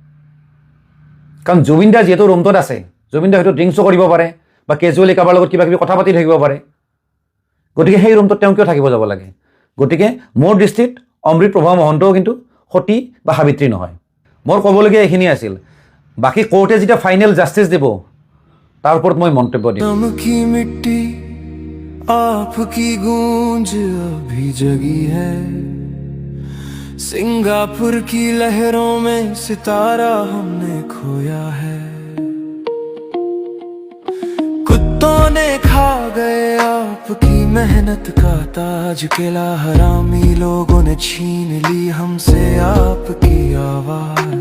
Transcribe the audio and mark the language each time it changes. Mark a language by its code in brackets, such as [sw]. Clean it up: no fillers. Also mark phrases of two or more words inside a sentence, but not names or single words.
[as] কাৰণ জুবিনদা যিহেতু ৰুমটোত আছে, জুবিনদা হয়তো ড্ৰিংকছো কৰিব পাৰে বা কেজুৱেলি কাৰোবাৰ লগত কিবা কিবি কথা পাতি থাকিব পাৰে, গতিকে সেই ৰুমটোত তেওঁ কিয় থাকিব যাব লাগে? গতিকে মোৰ দৃষ্টিত অমৃত প্ৰভা মহন্তও কিন্তু সতী বা সাবিত্ৰী নহয়। মোৰ ক'বলগীয়া এইখিনিয়ে আছিল। বাকী কোৰ্টে যেতিয়া [en] final justice [as] দিব, তাৰ ওপৰত মই মন্তব্য দিম। [hi] आपकी गूंज अभी जगी है, सिंगापुर की लहरों में सितारा हमने खोया है, कुत्तों ने खा गए आपकी मेहनत का ताज, किला हरामी लोगों ने छीन ली हमसे आपकी आवाज।